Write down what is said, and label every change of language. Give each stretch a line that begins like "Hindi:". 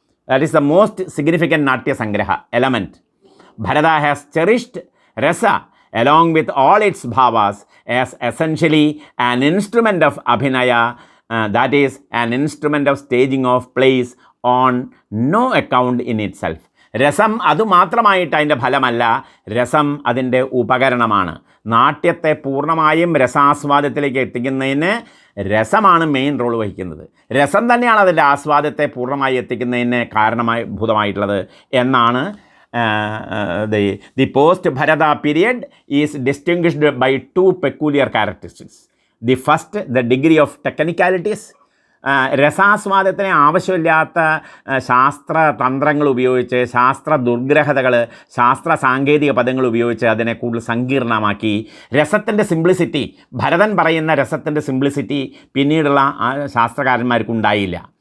English: That is the most significant Natya Sangraha element. Bharata has cherished Rasa along with all its bhavas as essentially an instrument of abhinaya, that is, an instrument of staging of plays on no account in itself.
Malayalam: രസം അതുമാത്രമായിട്ട് അതിൻ്റെ ഫലമല്ല, രസം അതിൻ്റെ ഉപകരണമാണ്. നാട്യത്തെ പൂർണ്ണമായും രസാസ്വാദത്തിലേക്ക് എത്തിക്കുന്നതിന് രസമാണ് main role വഹിക്കുന്നത്. രസം തന്നെയാണ് അതിൻ്റെ ആസ്വാദത്തെ പൂർണ്ണമായി എത്തിക്കുന്നതിന് കാരണഭൂതമായിട്ടുള്ളത് എന്നാണ്
English: the post-Bharata period is distinguished by two peculiar characteristics. The first, the degree of technicalities.
Malayalam: രസാസ്വാദത്തിന് ആവശ്യമില്ലാത്ത ശാസ്ത്ര തന്ത്രങ്ങൾ ഉപയോഗിച്ച്, ശാസ്ത്ര ദുർഗ്രഹതകൾ, ശാസ്ത്ര സാങ്കേതിക പദങ്ങൾ ഉപയോഗിച്ച് അതിനെ കൂടുതൽ സങ്കീർണമാക്കി. രസത്തിൻ്റെ സിംപ്ലിസിറ്റി, ഭരതൻ പറയുന്ന രസത്തിൻ്റെ സിംപ്ലിസിറ്റി പിന്നീടുള്ള ശാസ്ത്രകാരന്മാർക്കുണ്ടായില്ല.